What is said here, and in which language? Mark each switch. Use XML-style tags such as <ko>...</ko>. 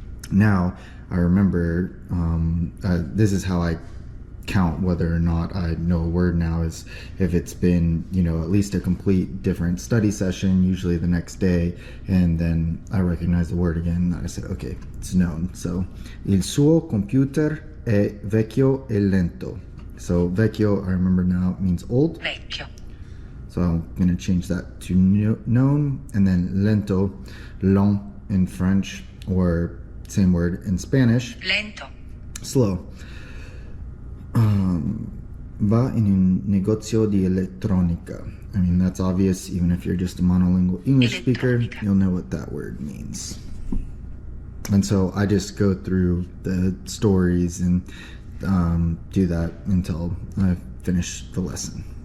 <en>Now I remember this is how I count whether or not I know a word now, is if it's been at least a complete different study session, usually the next day, and then I recognize the word again and I said, okay, it's known. So</en> <it>il suo computer è vecchio e lento.</it> <en>So vecchio, I remember now, means old.</en> <it>Vecchio.</it> <en>So I'm going to change that to known, and then lento, lent in French, or same word in Spanish.</en> <it>Lento.</it> <en>Slow.</en> <it>Va in un negozio di elettronica.</it> <en>I mean, that's obvious. Even if you're just a monolingual English speaker, you'll know what that word means. And so I just go through the stories and do that until I finish the lesson.</en>